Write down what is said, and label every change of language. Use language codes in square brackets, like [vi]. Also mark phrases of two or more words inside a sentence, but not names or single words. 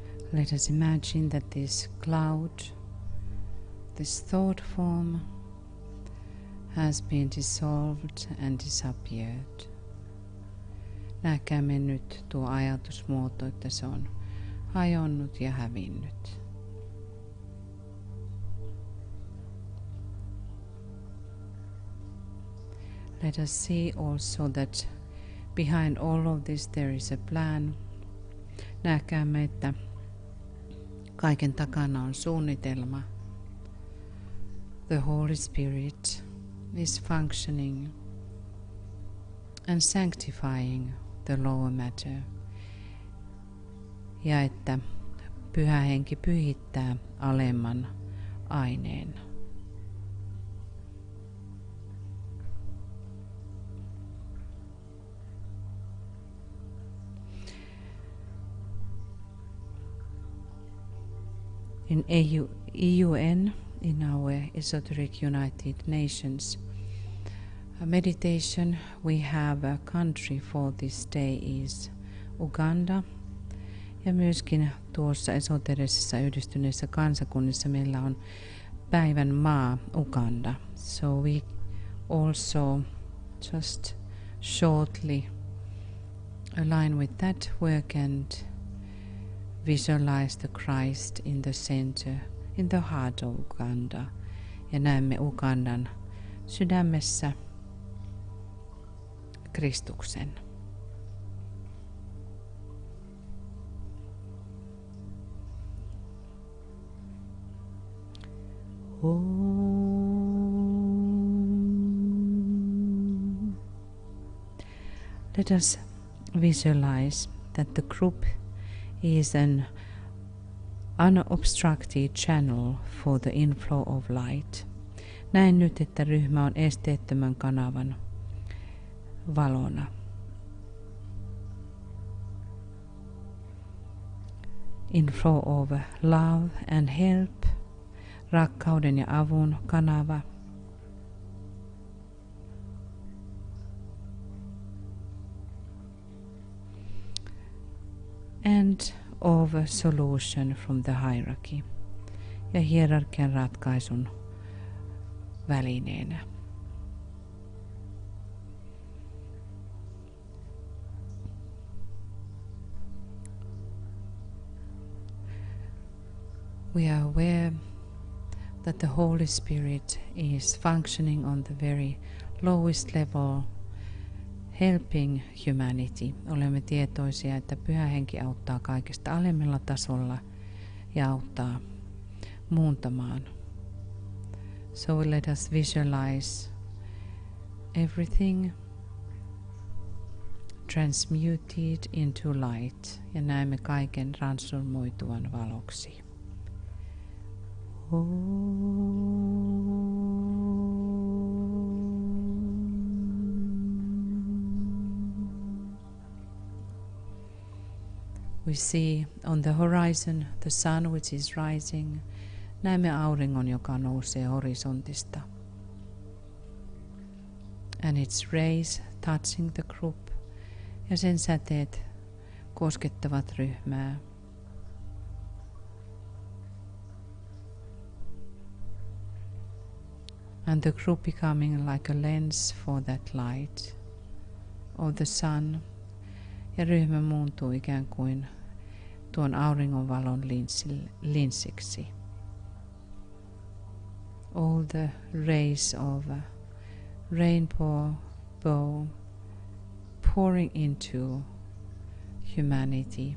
[en] Let us imagine that this cloud, this thought form, has been dissolved and disappeared. [fi] Näkäämme nyt tuo ajatusmuoto, että se on hajonnut ja hävinnyt. [en] Let us see also that behind all of this there is a plan. [fi] Näkäämme, että kaiken takana on suunnitelma. [en] The Holy Spirit is functioning and sanctifying the lower matter. [fi] Ja että Pyhä Henki pyhittää alemman aineen. [en] In EUN, in our Esoteric United Nations meditation, we have a country for this day is Uganda. [fi] Ja myöskin tuossa esoterisessa yhdistyneessä kansakunnissa meillä on päivän maa Uganda. [en] So we also just shortly align with that work and visualize the Christ in the center, in the heart of Uganda. [fi] Ja näemme Ugandan sydämessä Kristuksen. [en] Let us visualize that the group is an unobstructed channel for the inflow of light. [fi] Näen nyt, että ryhmä on esteettömän kanavan valona. [en] Inflow of love and help, [fi] rakkauden ja avun kanava. [en] And of a solution from the hierarchy. [fi] Ja hierarkian ratkaisun välineenä. [en] We are aware that the Holy Spirit is functioning on the very lowest level, helping humanity. [fi] Olemme tietoisia, että Pyhä Henki auttaa kaikesta alemmalla tasolla ja auttaa muuntamaan. [en] So let us visualize everything transmuted into light [fi] ja näemme kaiken transformoituvan valoksi. [en] We see on the horizon the sun which is rising. [fi] Näemme auringon, joka nousee horisontista. [en] And its rays touching the group. [fi] Ja sen säteet koskettavat ryhmää. [en] And the group becoming like a lens for that light of the sun. [fi] Ja ryhmä muuntuu ikään kuin tuon auringonvalon linssiksi. [en] All the rays of a rainbow pouring into humanity.